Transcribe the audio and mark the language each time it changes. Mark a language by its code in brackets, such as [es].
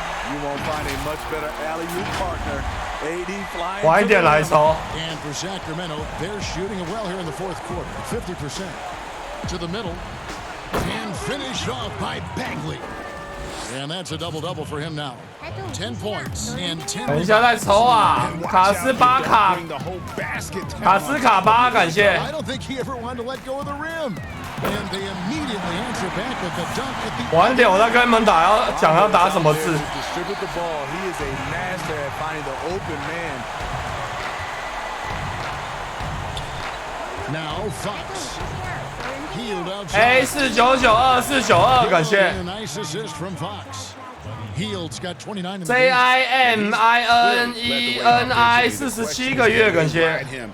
[en] You won't find a much better alley-oop partner. AD flying. [zh] 晚一点来抽。 [en] And for Sacramento, they're shooting well here in the 4th quarter, 50%. To the middle, and finished off by Bagley. And that's a double-double for him now. 10 points and 10. [zh] 等一下再抽啊！卡斯巴卡，卡斯卡巴，感谢。 [en] I don't think he ever wanted to let go of the rim. And they immediately answer back with the dunk at the [zh] 晚点我再跟你们打，要讲要打什么字。 [en] Distribute the ball. He is a master at finding the open man. Now Fox. Healed outside. [zh] A4992492，感谢。 [en] And a nice assist from Fox. Heald's got 29 in the [zh] JIMINENI 47个月，感谢。